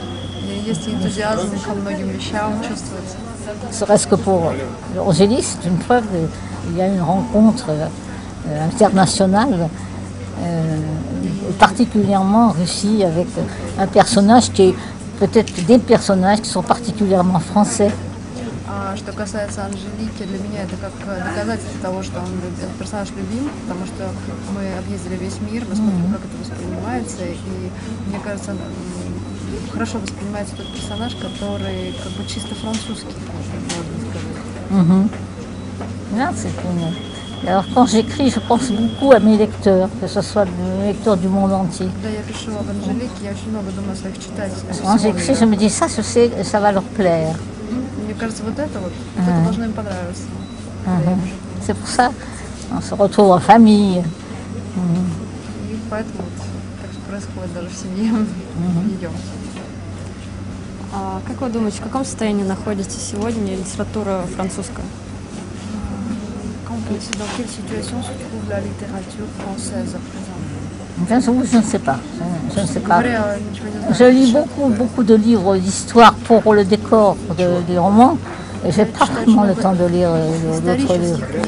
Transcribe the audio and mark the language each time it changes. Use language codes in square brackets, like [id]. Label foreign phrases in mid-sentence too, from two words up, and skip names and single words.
[fr] Serait-ce que pour Angélie, c'est une preuve, il y a une rencontre internationale, particulièrement en Russie, avec un personnage qui est peut-être des personnages qui sont particulièrement français. [ru] Что касается Анжелики, для меня это как доказательство того, что этот персонаж любим, потому что мы объездили весь мир, мы смотрим, как это воспринимается, и мне кажется, хорошо воспринимается тот персонаж, который как бы чисто французский, можно сказать. [fr] Alors quand j'écris, je pense beaucoup à mes lecteurs, que ce soit les lecteurs du monde entier. Quand j'écris, je me dis ça, je sais, ça va leur plaire. [ru] Мне кажется, вот это должно им понравиться. [fr] C'est pour ça qu'on se retrouve en famille. [ru] И поэтому так происходит даже в семье. Идем. Как вы думаете, в каком состоянии находится сегодня литература французская? [fr] Dans quelle situation se trouve la littérature française à présent? Je ne sais pas. Je ne sais pas. Je lis beaucoup de livres d'histoire pour le décor des romans. Et j'ai pas vraiment le temps de lire d'autres livres.